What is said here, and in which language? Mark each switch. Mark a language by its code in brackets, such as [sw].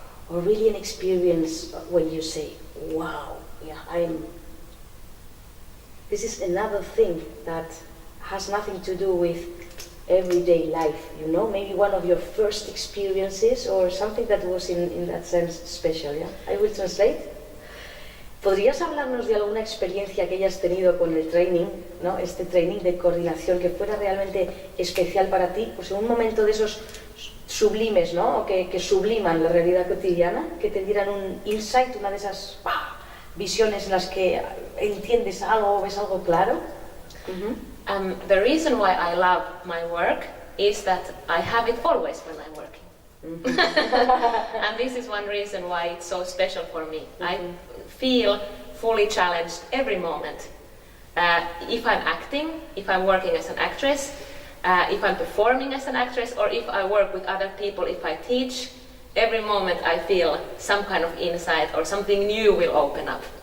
[en] Or really an experience when you say, wow, this is another thing that has nothing to do with everyday life, maybe one of your first experiences or something that was in that sense special, yeah? I will translate. [es] ¿Podrías hablarnos de alguna experiencia que hayas tenido con el training, ¿no? Este training de coordinación que fuera realmente especial para ti? Pues en un momento de esos sublimes, ¿no? O que subliman la realidad cotidiana, que te dieran un insight, una de esas visiones en las que entiendes algo o ves algo claro. [en] The reason why I love my work is that I have it always when I'm working. And this is one reason why it's so special for me. I feel fully challenged every moment. If I'm acting, if I'm working as an actress, if I'm performing as an actress, or if I work with other people, if I teach, every moment I feel some kind of insight or something new will open up.